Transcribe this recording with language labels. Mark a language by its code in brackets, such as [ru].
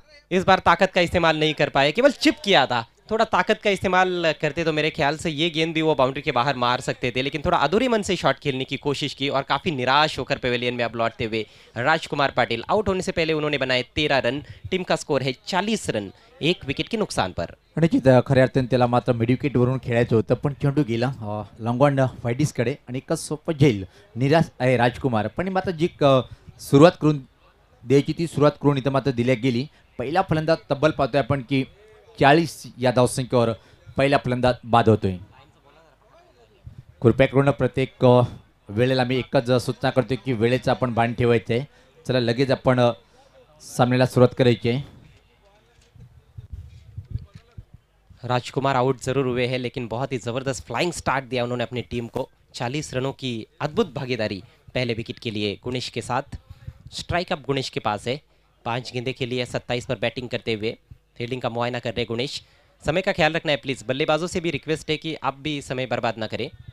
[hi] इस बार ताकत का इस्तेमाल नहीं कर पाए, केवल चिप किया था। थोड़ा ताकत का इस्तेमाल करते तो मेरे ख्याल से ये गेंद भी वो बाउंड्री के बाहर मार सकते थे, लेकिन थोड़ा अधूरे मन से शॉट खेलने की कोशिश की और काफी निराश होकर पेवेलियन में अब लौटते हुए राजकुमार पाटिल। आउट होने से पहले उन्होंने बनाए 13 रन। टीम का स्कोर है 40 रन 1 विकेट के नुकसान पर। [mr] निश्चित खऱ्या अर्थाने त्याला मात्र मिड विकेट वरून खेळायचं होतं, पण चेंडू गेला लॉंगॉन व्हाईटिसकडे आणि एकच सोपं झेल. निराश आहे राजकुमार, पण मात्र जी सुरुवात करून द्यायची ती सुरुवात करून इथं मात्र दिल्या गेली. पहिला फलंदाज तब्बल पाहतोय आपण की 40 या धावसंख्येवर पहिला फलंदाज बाद होतोय. कृपया करून प्रत्येक वेळेला मी एकच सूचना करतोय की वेळेचं आपण भान ठेवायचं आहे. चला लगेच आपण सामन्याला सुरुवात करायची आहे. [hi] राजकुमार आउट जरूर हुए हैं, लेकिन बहुत ही जबरदस्त फ्लाइंग स्टार्ट दिया उन्होंने अपनी टीम को। 40 रनों की अद्भुत भागीदारी पहले विकेट के लिए गुणेश के साथ। स्ट्राइक अब गुणेश के पास है 5 गेंदे के लिए 27 पर बैटिंग करते हुए। फील्डिंग का मुआयना कर रहे गुणेश। समय का ख्याल रखना है प्लीज़, बल्लेबाजों से भी रिक्वेस्ट है कि आप भी समय बर्बाद ना करें।